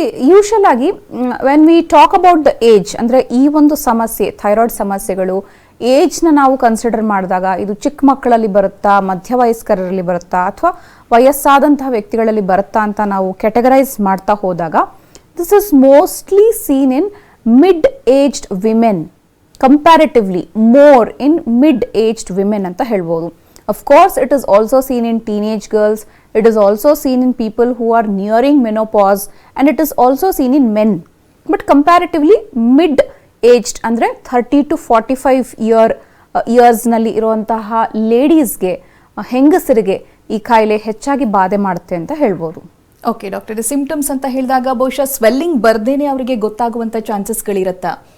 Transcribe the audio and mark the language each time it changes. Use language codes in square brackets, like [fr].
[kn] Usual ಆಗಿ [en] when we talk about the age, [kn] ಅಂದರೆ ಈ ಒಂದು ಸಮಸ್ಯೆ ಥೈರಾಯ್ಡ್ ಸಮಸ್ಯೆಗಳು ಏಜ್ನ ನಾವು ಕನ್ಸಿಡರ್ ಮಾಡಿದಾಗ ಇದು ಚಿಕ್ಕ ಮಕ್ಕಳಲ್ಲಿ ಬರುತ್ತಾ, ಮಧ್ಯವಯಸ್ಕರಲ್ಲಿ ಬರುತ್ತಾ, ಅಥವಾ ವಯಸ್ಸಾದಂತಹ ವ್ಯಕ್ತಿಗಳಲ್ಲಿ ಬರುತ್ತಾ ಅಂತ ನಾವು ಕ್ಯಾಟಗರೈಸ್ ಮಾಡ್ತಾ ಹೋದಾಗ [en] this is mostly seen in mid aged women, comparatively more in mid-aged women [kn] ಅಂತ ಹೇಳ್ಬೋದು. [en] Of course, it is also seen in teenage girls, it is also seen in people who are nearing menopause, and it is also seen in men. [kn] But comparatively mid-aged ಅಂದರೆ 30 to 45 yearsನಲ್ಲಿ ಇರುವಂತಹ ಲೇಡೀಸ್ಗೆ, ಹೆಂಗಸರಿಗೆ ಈ ಕಾಯಿಲೆ ಹೆಚ್ಚಾಗಿ ಬಾಧೆ ಮಾಡುತ್ತೆ ಅಂತ ಹೇಳ್ಬೋದು. ಓಕೆ ಡಾಕ್ಟರ್, ಸಿಂಪ್ಟಮ್ಸ್ ಅಂತ ಹೇಳಿದಾಗ ಬಹುಶಃ ಸ್ವೆಲ್ಲಿಂಗ್ ಬರ್ದೇನೆ ಅವರಿಗೆ ಗೊತ್ತಾಗುವಂಥ ಚಾನ್ಸಸ್ಗಳಿರುತ್ತಾ?